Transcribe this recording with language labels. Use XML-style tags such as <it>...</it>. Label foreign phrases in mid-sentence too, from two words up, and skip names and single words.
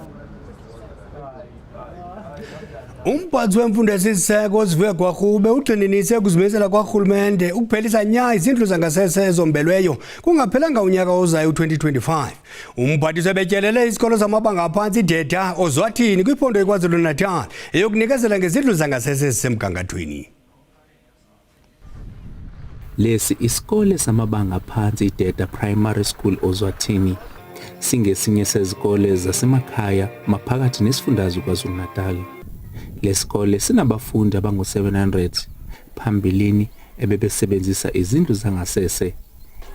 <xh>Umphathi wemfundo esiseko uSivuye Gwarhube ugxininise ukuzimisela kwaRhulumente ukuphelisa nya izindlu zangasese ezombelweyo kungaphelanga unyaka ozayo u-2025. Umphathi sebetyelele isikolo samabanga aphantsi iDeta Ozwathini kwiphondo iKwaZulu-Natal eyokunikezela ngezindlu zangasese ezisemgangathweni.</xh> <zu>Lesi isikole samabanga aphansi iDeta Primary School Ozwathini singesinye sezikole zasemakhaya maphakathi nesifundazwe KwaZulu-Natal. Lesikole sinabafundi abangu-700 phambilini ebebesebenzisa izindlu zangasese.</zu>